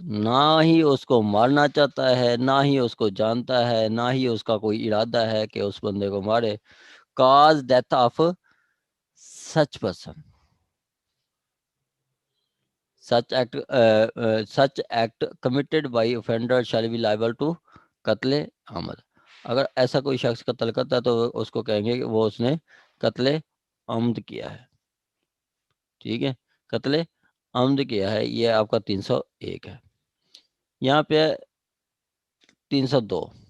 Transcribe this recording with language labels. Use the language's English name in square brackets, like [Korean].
[Urdu] نہ ہی اس کو مارنا چاہتا ہے، نہ ہی اس کو جانتا ہے، نہ ہی اس کا کوئی ارادہ ہے کہ اس بندے کو مارے. [English] cause death of such person. Such act committed by offender shall be liable to قتل عامد. [Urdu] اگر ایسا کوئی شخص قتل کرتا ہے تو اس کو کہیں گے کہ وہ اس نے قتل عمد کیا ہے. ٹھیک ہے، قتل عمد کیا ہے. یہ آپ کا 301 ہے. یہاں پہ 302.